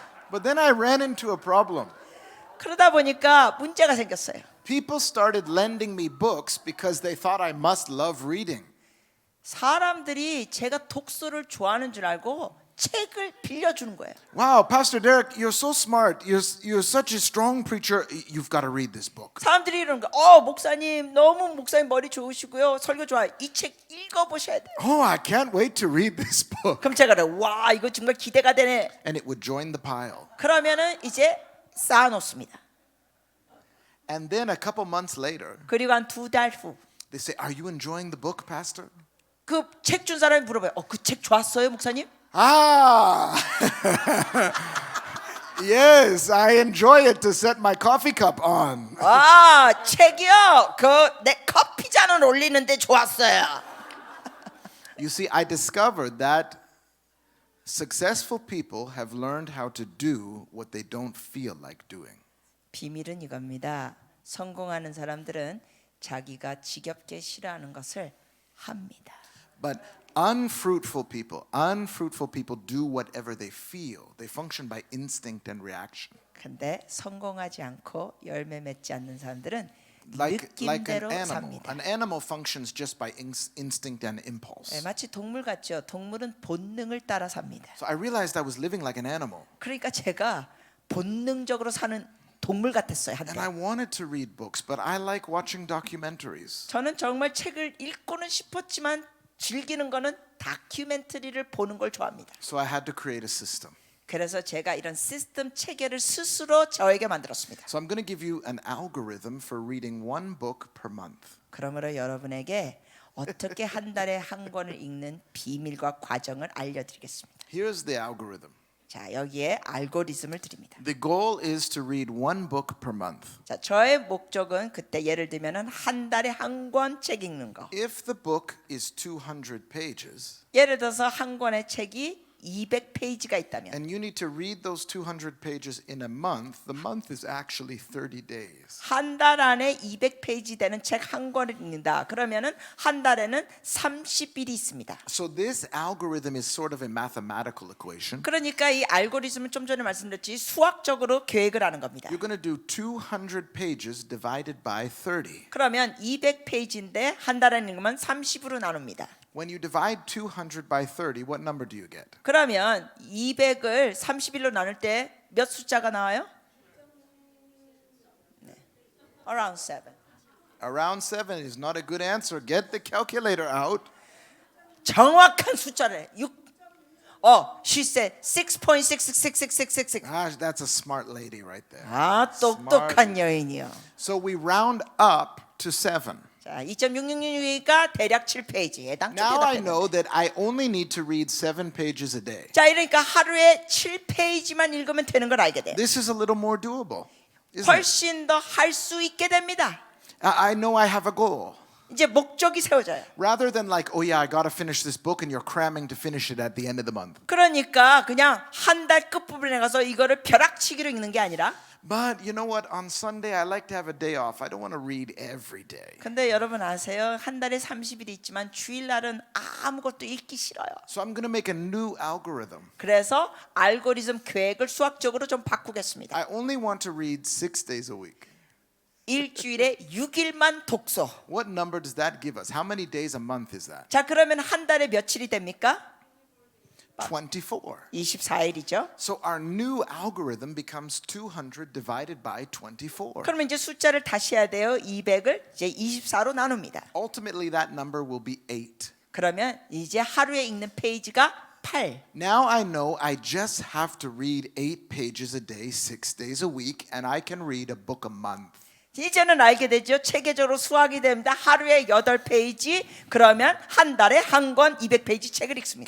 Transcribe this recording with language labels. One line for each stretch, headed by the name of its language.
English: But then I ran into a problem.
Korean: 그러다 보니까 문제가 생겼어요.
English: People started lending me books because they thought I must love reading.
Korean: 사람들이 제가 독서를 좋아하는 줄 알고 책을 빌려주는 거예요.
English: Wow, Pastor Derek, you're so smart. You're such a strong preacher. You've got to read this book.
Korean: 사람들이 이러는 거. 목사님 너무 목사님 머리 좋으시고요. 설교 좋아요. 이 책 읽어보셔야 돼요.
English: Oh, I can't wait to read this book.
Korean: 그럼 제가 그래. 와 이거 정말 기대가 되네.
English: And it would join the pile.
Korean: 그러면은 이제 쌓아놓습니다.
English: And then a couple months later,
Korean: 그리고 한 2달 후.
English: they say, "Are you enjoying the book, Pastor?"
Korean: 그 책 준 사람이 물어봐요. 그 책 좋았어요, 목사님?
English: Ah, yes, I enjoy it to set my coffee cup on.
Korean: 책이요. 그 내 커피 잔을 올리는데 좋았어요.
English: You see, I discovered that successful people have learned how to do what they don't feel like doing.
Korean: 비밀은 이겁니다. 성공하는 사람들은 자기가 지겹게 싫어하는 것을 합니다.
English: But unfruitful people do whatever they feel. They function by instinct and reaction.
Korean: 근데 성공하지 않고 열매 맺지 않는 사람들은
English: Like
Korean: 느낌대로
English: an animal.
Korean: 삽니다.
English: An animal functions just by instinct and impulse.
Korean: 마치 동물 같죠. 동물은 본능을 따라 삽니다.
English: So I realized I was living like an animal.
Korean: 그러니까 제가 본능적으로 사는 동물 같았어요.
English: And I
Korean: 한때.
English: wanted to read books, but I like watching documentaries.
Korean: 저는 정말 책을 읽고는 싶었지만 즐기는 거는 다큐멘터리를 보는 걸 좋아합니다.
English: So I had to create a system.
Korean: 그래서 제가 이런 시스템 체계를 스스로 저에게 만들었습니다.
English: So I'm going to give you an algorithm for reading 1 book per month.
Korean: 그러므로 여러분에게 어떻게 한 달에 한 권을 읽는 비밀과 과정을 알려드리겠습니다.
English: Here's the algorithm.
Korean: 자, 여기에 알고리즘을 드립니다.
English: The goal is to read 1 book per month.
Korean: 자, 저의 목적은 그때 예를 들면은 한 달에 한 권 책 읽는 거.
English: If the book is 200 pages,
Korean: 예를 들어서 한 권의 책이 200페이지가 있다면
English: and you need to read those 200 pages in a month, the month is actually 30 days.
Korean: 한 달 안에 200페이지 되는 책 한 권을 읽는다. 그러면은 한 달에는 30일이 있습니다.
English: So this algorithm is sort of a mathematical equation.
Korean: 그러니까 이 알고리즘은 좀 전에 말씀드렸지 수학적으로 계획을 하는 겁니다.
English: You're going to do 200 pages divided by 30.
Korean: 그러면 200페이지인데 한 달에 읽으면 30으로 나눕니다.
English: When you divide 200 by 30, what number do you get?
Korean: 그러면 200을 31로 나눌 때 몇 숫자가 나와요? 네.
English: Around 7. Around 7 is not a good answer. Get the calculator out.
Korean: 정확한 숫자를
English: 6. She said 6.6666666. Ah, that's a smart lady right there.
Korean: 똑똑한 여인이요.
English: So we round up to 7.
Korean: 자, 2.6666이니까 대략 7페이지. 해당
English: Now I
Korean: 대답.
English: know that I only need to read 7 pages a day.
Korean: 자, 이러니까 하루에 7페이지만 읽으면 되는 걸 알게 돼.
English: This is a little more doable, isn't it?
Korean: 훨씬 더 할 수 있게 됩니다.
English: I know I have a goal.
Korean: 이제 목적이 세워져요.
English: Rather than like, oh yeah, I got to finish this book and you're cramming to finish it at the end of the month.
Korean: 그러니까 그냥 한 달 끝부분에 가서 이거를 벼락치기로 읽는 게 아니라
English: But you know what? On Sunday, I like to have a day off. I don't want to read every day.
Korean: 근데 여러분 아세요? 한 달에 30일이 있지만 주일날은 아무것도 읽기 싫어요.
English: So I'm going to make a new algorithm.
Korean: 그래서 알고리즘 계획을 수학적으로 좀 바꾸겠습니다.
English: I only want to read 6 days a week.
Korean: 일주일에 6일만 독서.
English: What number does that give us? How many days a month is that?
Korean: 자, 그러면 한 달에 며칠이 됩니까?
English: 24.
Korean: 24일이죠.
English: So our new algorithm becomes 200 divided by 24.
Korean: 그러면 이제 숫자를 다시 해야 돼요. 200을 이제 24로 나눕니다.
English: Ultimately, that number will be 8.
Korean: 그러면 이제 하루에 읽는 페이지가 8.
English: Now I know I just have to read 8 pages a day, 6 days a week, and I can read a book a month.
Korean: 이제는 알게 되죠. 체계적으로 수학이 됩니다. 하루에 8페이지, 그러면 한 달에 한 권 200페이지 책을 읽습니다.